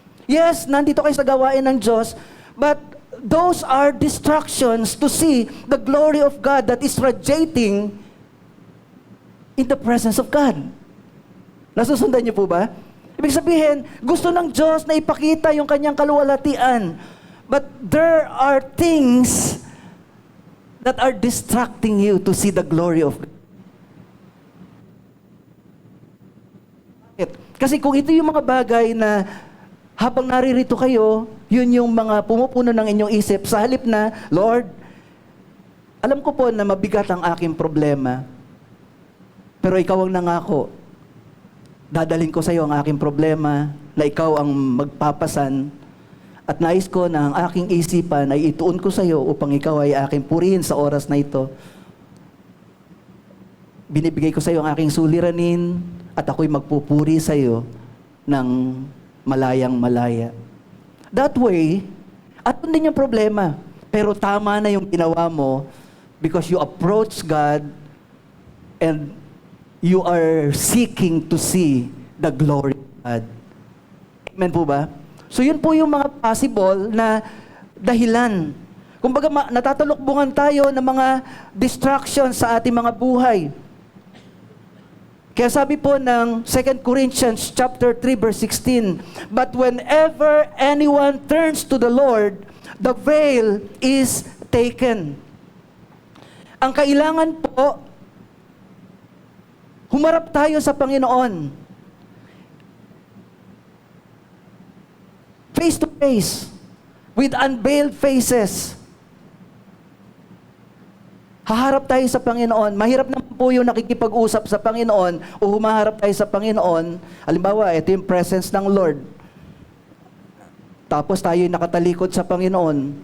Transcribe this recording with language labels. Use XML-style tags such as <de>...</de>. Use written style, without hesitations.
<tl>Yes, nandito kayo sa gawain ng Diyos,</tl> <en>but those are distractions to see the glory of God</en> <tl>that is radiating in the presence of God. Nasusundan niyo po ba? Ibig sabihin, gusto ng Diyos na ipakita yung kanyang kaluwalhatian.</tl> <en>But there are things that are distracting you to see the glory of God.</en> <tl>Kasi kung ito yung mga bagay na habang naririto kayo, yun yung mga pumupuno ng inyong isip, sa halip na, Lord, alam ko po na mabigat ang aking problema, pero ikaw ang nangako. Dadalhin ko sa iyo ang aking problema, na ikaw ang magpapasan, at nais ko na ang aking isipan ay ituon ko sa iyo upang ikaw ay aking purihin sa oras na ito. Binibigay ko sa iyo ang aking suliranin, at ako'y magpupuri sa iyo ng malayang malaya.</tl> <en>That way,</en> <tl>at din yung problema, pero tama na yung ginawa mo</tl> <en>because you approach God and you are seeking to see the glory of God.</en> <tl>Amen po ba? So yun po yung mga possible na dahilan. Kumbaga natatalukbungan tayo ng mga distractions sa ating mga buhay. Kaya sabi po ng 2 Corinthians chapter 3 verse 16,</tl> <en>"But whenever anyone turns to the Lord, the veil is taken."</en> <tl>Ang kailangan po, humarap tayo sa Panginoon.</tl> <en>Face to face, with unveiled faces.</en> <tl>Haharap tayo sa Panginoon. Mahirap naman po yung nakikipag-usap sa Panginoon o humaharap tayo sa Panginoon. Halimbawa, ito yung presence ng Lord. Tapos tayo yung nakatalikod sa Panginoon.</tl>